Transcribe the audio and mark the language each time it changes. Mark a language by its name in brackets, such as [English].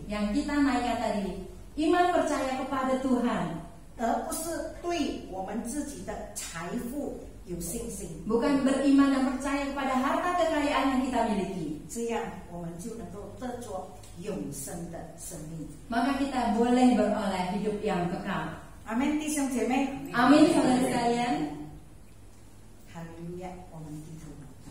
[Indonesian] Yang kita naikkan tadi, iman percaya kepada Tuhan, [Chinese] 而不是对我们自己的财富有信心。 [Indonesian] bukan beriman dan percaya kepada harta kekayaan yang kita miliki. [Chinese] 这样我们就能够得着永生的生命。 [Indonesian] Maka kita boleh beroleh hidup yang kekal. [Chinese] 阿门，弟兄姐妹， [Indonesian] Amin, saudara sekalian. [Chinese] 哈利路亚，我们低头祷告。